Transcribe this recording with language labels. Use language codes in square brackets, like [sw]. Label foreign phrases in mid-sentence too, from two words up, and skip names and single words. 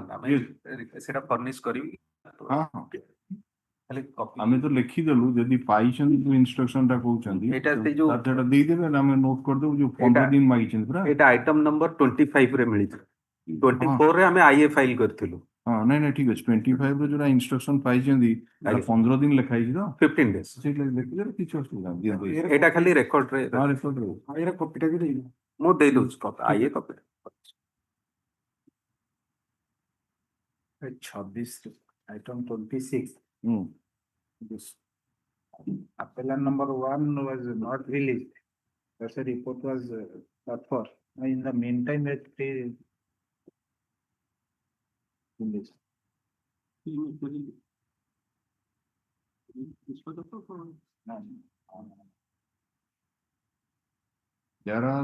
[or] সেটা furnish କରିବି। [hi] हाँ हाँ [or] ଖାଲି copy। ଆମେ ତ ଲେଖିଦେଲୁ ଯଦି ପାଇଛନ୍ତି ଯୋଉ ଇନଷ୍ଟ୍ରକ୍ସନ ଟା କହୁଛନ୍ତି ଏଇଟା ସେଇ ଯୋଉ ସେଟା ଦେଇଦେବେ ଆମେ ନୋଟ କରିଦେବୁ ଯୋଉ 15 ଦିନ ମାଗିଛନ୍ତି ପୁରା। ଏଇଟା [en] item number [or] 25 ରେ ମିଳିଛି। 24 ରେ ଆମେ [en] IA file [or] କରିଥିଲୁ। ହଁ ନାଇଁ ନାଇଁ ଠିକ ଅଛି 25 ରେ ଯୋଉଟା ଇନଷ୍ଟ୍ରକ୍ସନ ପାଇଛନ୍ତି ଆଜ୍ଞା। 15 ଦିନ ଲେଖା ହେଇଛି ତ [en] 15 days। [or] ସେଇଟା ଲେଖିଦେଲେ କିଛି ଅସୁବିଧା ନାହିଁ। ଏଇଟା ଖାଲି ରେକର୍ଡ ରେ ହଁ ରେକର୍ଡ ରେ ଏଇଟା କପିଟା ବି ଦେଇନି। ମୁଁ ଦେଇ ଦଉଛି [en] copy IA copy. 26 item 26. ହୁଁ This appellant number 1 was not released. That's a report was got for. In the meantime, it released. there are